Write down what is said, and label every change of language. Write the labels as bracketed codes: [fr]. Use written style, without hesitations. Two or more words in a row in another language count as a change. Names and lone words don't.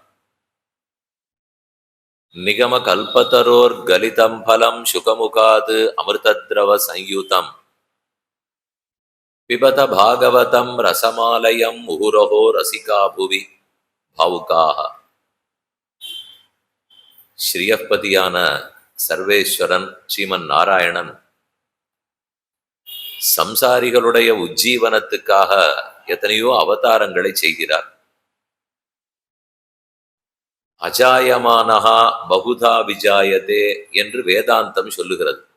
[sa] निगमकल्पतरोर्गलितं फलं शुकमुखात् अमृतद्रवसंयुतं पिबत भागवतं रसमालयं मुहुरहो रसिका भुवि भावुकाः। [ta] ஸ்ரீயப்பதியான சர்வேஸ்வரன் ஸ்ரீமன் நாராயணன் சம்சாரிகளுடைய உஜ்ஜீவனத்துக்காக எத்தனையோ அவதாரங்களை செய்கிறார். [sa] अजायमानो बहुधा विजायते [ta] என்று வேதாந்தம் சொல்லுகிறது.